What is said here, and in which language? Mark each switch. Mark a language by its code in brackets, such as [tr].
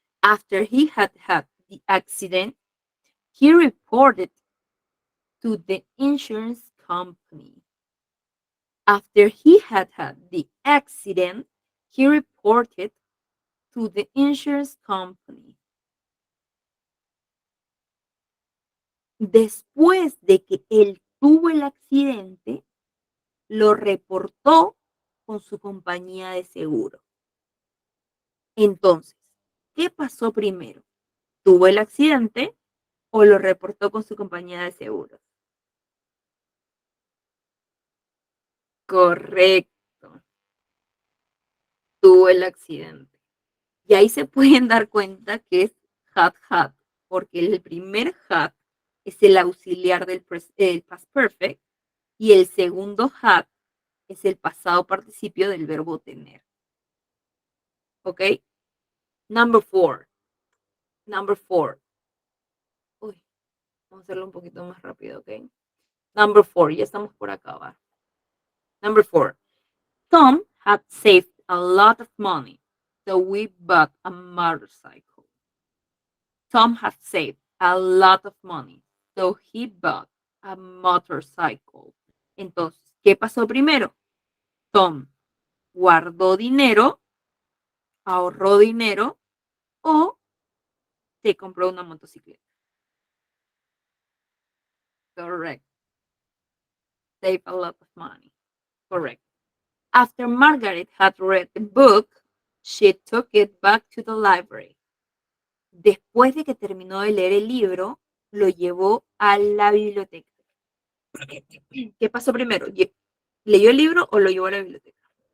[en] After he had the accident, he reported to the insurance company. After he had the accident, he reported to the insurance company. [es] Después de que él tuvo el accidente, lo reportó con su compañía de seguro. Entonces, ¿qué pasó primero? ¿Tuvo el accidente o lo reportó con su compañía de seguros? Correcto. Tuvo el accidente. Y ahí se pueden dar cuenta que es had, porque el primer had es el auxiliar del past perfect y el segundo had es el pasado participio del verbo tener. ¿Ok? [en] Number 4. [es] Uy, vamos a hacerlo un poquito más rápido, ¿ok? [en] Number 4, [es] ya estamos por acabar. [en] Number 4. Tom had saved a lot of money, so we bought a motorcycle. Tom had saved a lot of money, so he bought a motorcycle. [es] Entonces, ¿qué pasó primero? Tom guardó dinero, ahorró dinero o se compró una motocicleta. [en] Correct. Save a lot of money. Correct. After Margaret had read the book, she took it back to the library. [es] Después de que terminó de leer el libro, lo llevó a la biblioteca. ¿Qué pasó primero? ¿Leyó el libro o lo llevó a la biblioteca?